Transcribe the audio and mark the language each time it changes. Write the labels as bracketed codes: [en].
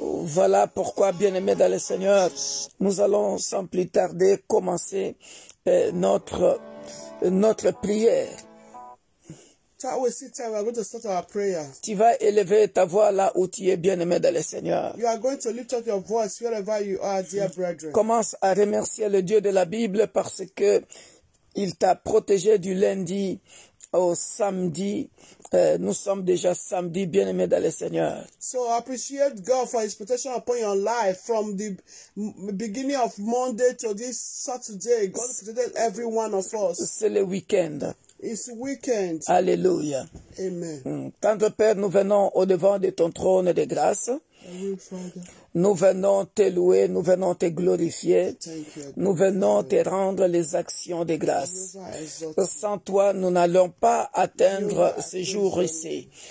[fr] Voilà pourquoi, bien-aimé dans le Seigneur, nous allons sans plus tarder commencer notre prière. [en] We are going to start our prayer. [fr] Tu vas élever ta voix là où tu es, bien-aimé dans le Seigneur. [en] You are going to lift up your voice wherever you are, dear brethren. [fr] Commence à remercier le Dieu de la Bible parce que il t'a protégé du lundi au samedi. Nous sommes déjà samedi, bien-aimé dans le Seigneur. [en] So appreciate God for His protection upon your life from the beginning of Monday to this Saturday. God protected every one of us. [fr] C'est le week-end. [en] It's weekend. Alléluia. Amen. [fr] Tendre Père, nous venons au devant de ton trône de grâce. Nous venons te louer, nous venons te glorifier. Nous venons te rendre les actions de grâce. Sans toi, nous n'allons pas atteindre ce jour ici.